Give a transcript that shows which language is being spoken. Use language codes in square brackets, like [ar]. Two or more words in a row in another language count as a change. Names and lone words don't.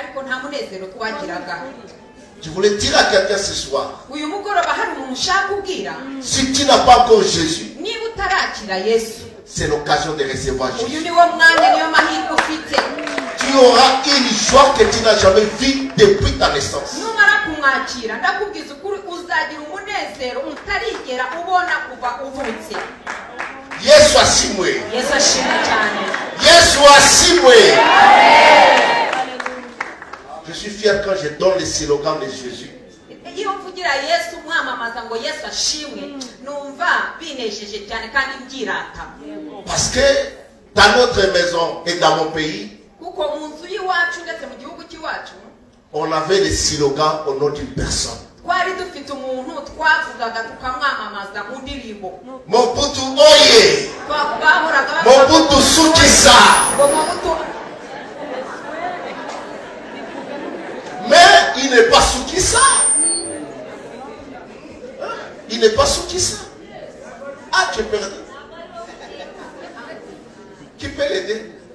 [fr] Je voulais dire à quelqu'un ce soir, si tu n'as pas encore Jésus, c'est l'occasion de recevoir Jésus. Tu auras une joie que tu n'as jamais vue depuis ta naissance. [rw] uzagira umunezero utarigera ubona kuva uvutse. Yesu ashimwe. Yesu ashimwe cyane. Yesu ashimwe. [fr] Je suis fier quand je donne les slogans de Jésus. [rw] Iyo mvugira Yesu mwamamaza ngo Yesu ashimwe numva binejeje cyane kandi mbyirata. [fr] Parce que dans notre maison et dans mon pays, [rw] kuko mu nzu y'iwacu ndetse mu gihugu cy'iwacu [fr] on avait des slogans au nom d'une personne. [rw] Twari dufite umuntu twavugaga tukamwamamaza mu ndirimbo. [ln] Mobutu oye. Mobutu sukisa. [fr] Mais il n'est pas Soukissa. Il n'est pas Soukissa. Ah, tu es perdu. Qui peut l'aider?